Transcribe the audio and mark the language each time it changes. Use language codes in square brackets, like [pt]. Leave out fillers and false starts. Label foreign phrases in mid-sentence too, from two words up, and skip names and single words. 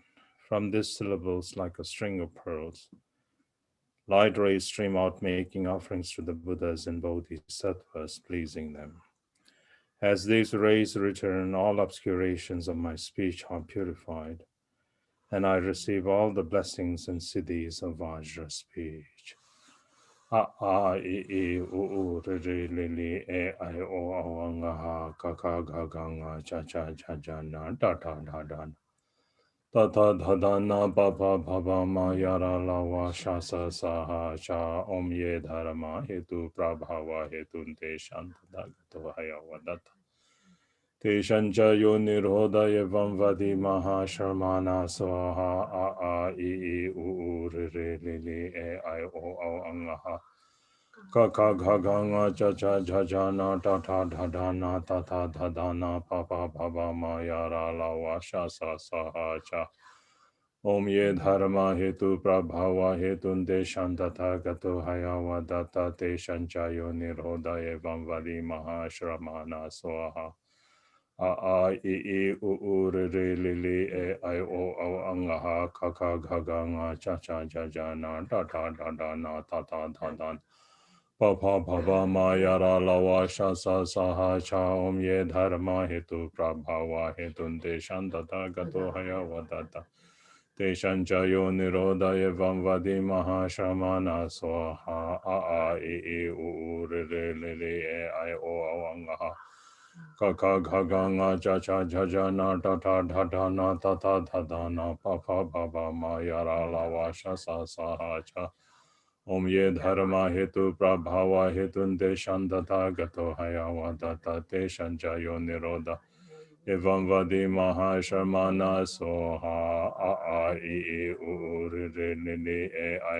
[en] From these syllables, like a string of pearls, light rays stream out, making offerings to the Buddhas and Bodhisattvas, pleasing them. As these rays return, all obscurations of my speech are purified, and I receive all the blessings and siddhis of Vajra speech. [sa] A a I u re re li li e I o anga ha ka ka ga ga nga cha cha cha cha na da da da da. Ta ta da da na ba ba ba ba ma ya ra la wa sha sa sa ha cha om ye dharma hetu prabhava hetu te shanta da to haya vadata. Teshancha yo nirodha evam vadi maha sharmana swaha a I u re re li li e I o anga ha. Ka ka ga ga nga cha cha cha cha na ta ta da da na ta ta da da na pa pa pa pa ma ya ra la wa sha sa sa ha cha. Om ye dharma hetu prabhava hetun te shantata gato haya vadata te shanchayo nirodha evam vadi mahashramana swaha. A I u re re li li e I o angaha ka ka ga ga nga cha cha cha cha na ta ta da da na ta ta da da. Pa pa pa pa ma ya ra la wa sha sa sa ha cha om ye dharma hetu prabhava hetun te shantata gato haya vadata. Te shanchayo nirodha evam vadi mahashamana swaha a I u re re li li e I o angaha. Kaka Gaganga Chacha Jajana Tata Dadana Tata Dadana Papa Baba Mayara Lavasha Sasahacha Om Ye Dharma Hetu Prabhava Hetun Deshandata Gato Hayavadata Deshanjayo Niroda Evam Vadi Mahashamana Soha A I U Re Nini E I